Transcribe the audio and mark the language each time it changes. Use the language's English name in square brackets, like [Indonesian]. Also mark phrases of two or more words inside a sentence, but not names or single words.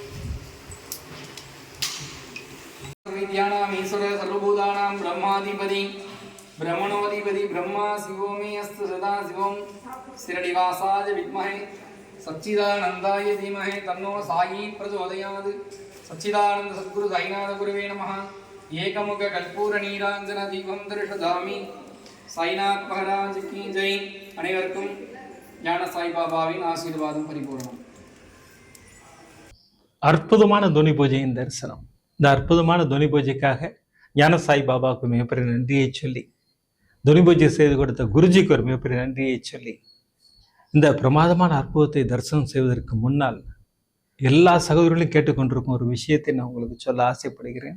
[Sanskrit] विद्यानां ईश्वर सर्वभूतानां ब्रह्माधिपति ब्रह्मणोऽधिपति ब्रह्मा शिवो मे अस्तु सदा शिवं शिरडिवासाय विद्महे सच्चिदानन्दाय धीमहि तन्नो साई प्रचोदयात् सच्चिदानंद सद्गुरु साईनाथ गुरुवे नमः एकमुख कर्पूर नीराजन दीपम् दर्शयामि. [Hindi] साईनाथ महाराज की जय. [Tamil] அனைவருக்கும் ஞான சாய்பாபாவின் ஆசீர்வாதம் பரிபூர்ணம். அற்புதமான துணி பூஜையின் தரிசனம். இந்த அற்புதமான துணி பூஜைக்காக ஞான சாய்பாபாவுக்கு மிகப்பெரிய நன்றியை சொல்லி, துணி பூஜை செய்து கொடுத்த குருஜிக்கு ஒரு மிகப்பெரிய நன்றியை சொல்லி, இந்த பிரமாதமான அற்புதத்தை தரிசனம் செய்வதற்கு முன்னால் எல்லா சகோதரர்களும் கேட்டுக்கொண்டிருக்கும் ஒரு விஷயத்தை நான் உங்களுக்கு சொல்ல ஆசைப்படுகிறேன்.